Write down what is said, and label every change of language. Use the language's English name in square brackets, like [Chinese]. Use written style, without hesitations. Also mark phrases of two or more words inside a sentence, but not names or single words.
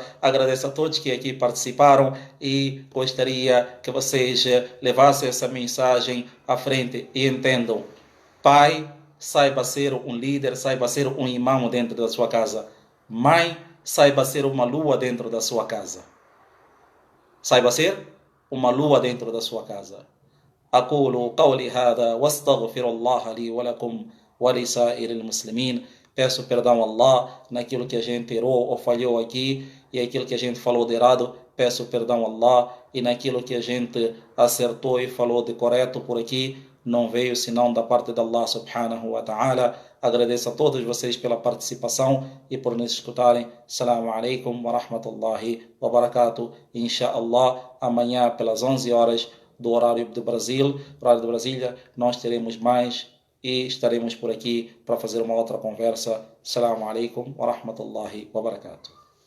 [Portuguese] Agradeço a todos que aqui participaram e gostaria que vocês levassem essa mensagem à frente e entendam. Pai, saiba ser um líder, saiba ser um imã dentro da sua casa. Mãe, saiba ser uma lua dentro da sua casa. Saiba ser uma lua dentro da sua casa. [Arabic] أقول قولي هذا واستغفر الله لي ولكم ولسائر المسلمين. [Portuguese] Peço perdão a Allah naquilo que a gente errou ou falhou aqui e aquilo que a gente falou de errado. Peço perdão a Allah e naquilo que a gente acertou e falou de correto por aqui não veio senão da parte de [Arabic] الله سبحانه وتعالى. [Portuguese] Agradeço a todos vocês pela participação e por nos escutarem. [Arabic] السلام عليكم ورحمة الله وبركاته. [Portuguese] Insha'Allah, amanhã pelas 11 horas do horário de Brasília, nós teremos mais e estaremos por aqui para fazer uma outra conversa. [Arabic] السلام عليكم ورحمة الله وبركاته.